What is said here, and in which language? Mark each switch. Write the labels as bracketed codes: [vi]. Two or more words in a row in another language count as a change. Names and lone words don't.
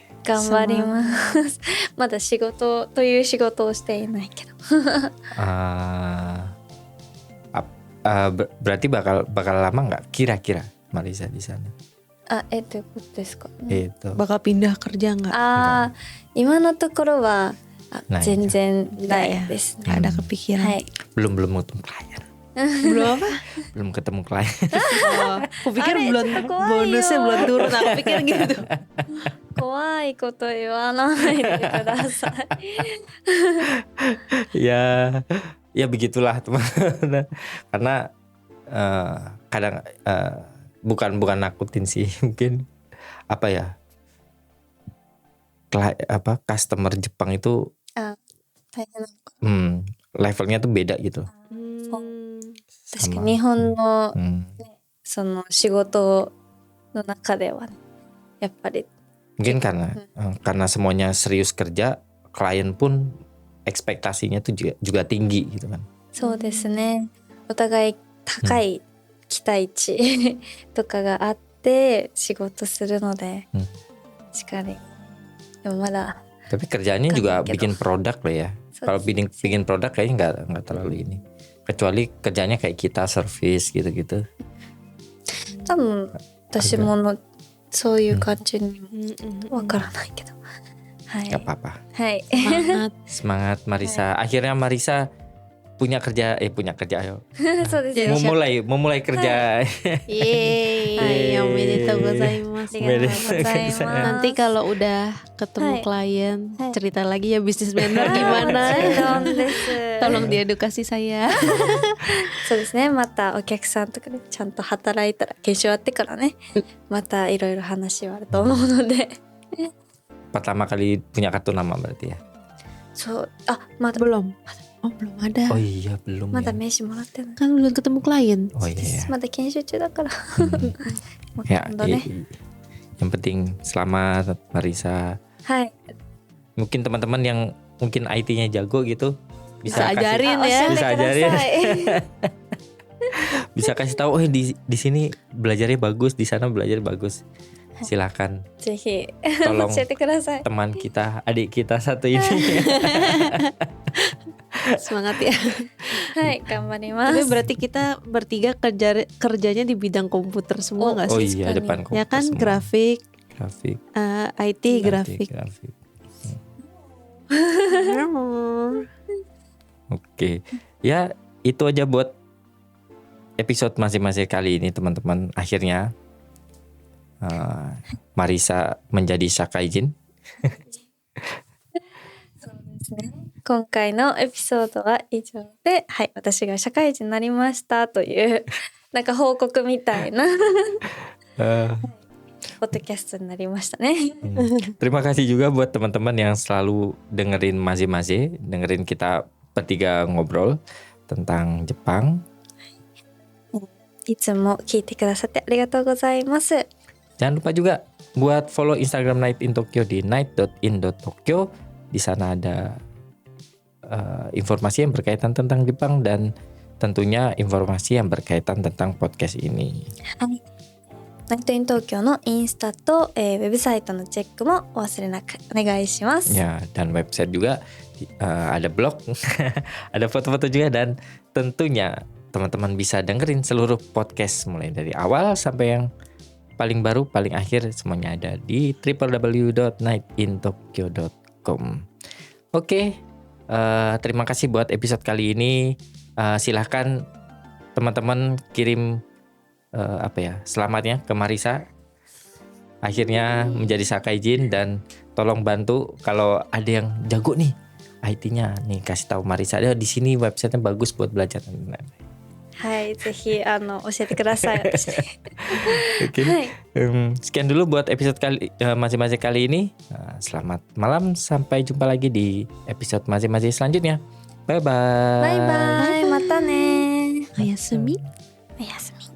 [ja] 頑張ります。まだ仕事という仕事をしていないけど。 [id] Berarti bakal lama nggak kira-kira Marisa di sana? [ja] あ、どういうことですか？ [id] Itu. Bakal pindah kerja nggak? [ja] ああ、今のところはない全然ないですね。 [id] Nggak ada kepikiran. [ja] はい。 [id] Belum ketemu klien. Belum apa? Belum ketemu klien. Oh, aku pikir [ja] Are, [id] belum kawaii bonusnya yo. belum turun. Aku pikir gitu. [ja] 怖いこと言わないでください。 [id] ya begitulah teman-teman. Karena kadang bukan nakutin sih, mungkin apa ya, customer Jepang itu [ja] 大変なのか。 [id] levelnya tuh beda gitu. [ja] 確かに日本の その仕事の中ではね、やっぱり [id] Mungkin karena semuanya serius kerja, klien pun ekspektasinya tuh juga tinggi gitu kan. [ja] そうですね。お互い高い期待値とかがあって仕事するので、しっかり。でもまだ [id] Tapi kerjaannya juga gitu. bikin produk loh ya. Kalau bikin produk kayaknya nggak terlalu ini. Kecuali kerjanya kayak kita service gitu-gitu. [ja] 多分私もそういう感じにわからないけど。はい。 [id] Gak apa-apa. [ja] はい。 [id] Semangat. Semangat Marisa. Akhirnya Marisa punya kerja ayo. [ja] そうですよ。 [id] memulai kerja. Yeay, [ja] おめでとうございます. ありがとうございます。 [id] Nanti kalau udah ketemu Hai. klien, Hai. cerita lagi ya bisnis planner gimana. [ja] もちろんです。 [id] Tolong diedukasi saya. [ja] そうですね。またお客さんとかでちゃんと働いたら研修終わってからね、またいろいろ話はあると思うので。 [id] Pertama kali punya kartu nama berarti ya. [ja] そう。あ、まだ [id] Belum. Oh, belum ada. Oh iya belum [ja] まだ [id] ya. [ja] 名刺もらってない。 [id] Kan belum ketemu klien. Oh iya ya. [ja] まだ研修中だから。 もう [id] Ya, [ja] 今度ね。 [id] yang penting selamat Marisa. [ja] はい。 [id] Mungkin teman-teman yang mungkin IT-nya jago gitu Bisa kasih- ajarin あ ya. [ja] 教えて [id] Bisa [ja] くだ [id] ajarin. [ja] さい。 [id] bisa kasih tahu oh di sini belajarnya bagus, di sana belajar bagus. Silakan [ja] ぜひ [id] tolong [ja] 教えてください。 [id] teman kita, adik kita satu ini. Semangat ya. [ja] はい、頑張りま [id] Tapi [ja] す。 [id] berarti kita bertiga kerjanya di bidang komputer semua nggak Oh sih? iya sekali. depan komputer Ya kan semua. grafik, Grafik, IT, grafik. grafik. Oke, ya itu aja buat episode masing-masing kali ini teman-teman. Akhirnya Marisa menjadi Shakaijin. [ja] 今回のエピソードは以上で、はい、私が社会人になりましたというなんか報告みたいな ポッドキャストになりましたね。 [id] Terima kasih juga buat teman-teman yang selalu dengerin Maze-Maze, dengerin kita bertiga ngobrol tentang Jepang. [ja] いつも聞いてくださってありがとうございます。 [id] Jangan lupa juga buat follow Instagram Night in Tokyo di night.in.tokyo. Di sana ada informasi yang berkaitan tentang Jepang dan tentunya informasi yang berkaitan tentang podcast ini. [ja] ナイトイン東京のインスタと、ウェブサイトのチェックもお忘れなくお願いします。 [id] Ya, dan website juga ada blog, ada foto-foto juga dan tentunya teman-teman bisa dengerin seluruh podcast mulai dari awal sampai yang paling baru, paling akhir semuanya ada di www.nightintokyo.com. Oke, terima kasih buat episode kali ini. Silahkan teman-teman kirim selamatnya ke Marisa. Akhirnya menjadi Shakaijin dan tolong bantu kalau ada yang jago nih IT-nya nih kasih tahu Marisa. Di sini websitenya bagus buat belajar. [ja] はい、ぜひ教えてください。私 [id] Oke. [ja] はい、 [id] Sekian dulu buat episode masing-masing kali ini. Selamat malam, sampai jumpa lagi di episode masing-masing selanjutnya. [en] Bye bye. [ja] バイバイ、またね。おやすみ。おやすみ。